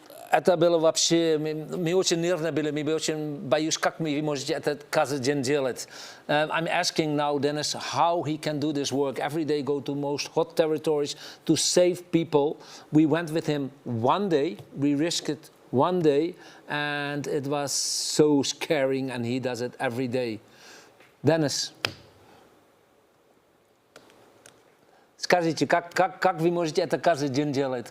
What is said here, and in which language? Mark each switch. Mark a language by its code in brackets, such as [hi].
[ru] Это было вообще, мы очень нервно были, мы очень боюсь, как вы можете это каждый день делать. [en] I'm asking now Dennis how he can do this work every day, go to most hot territories to save people. We went with him one day, we risked it one day, and it was so scaring, and he does it every day. [ru] Dennis, скажите, как вы можете это каждый день делать?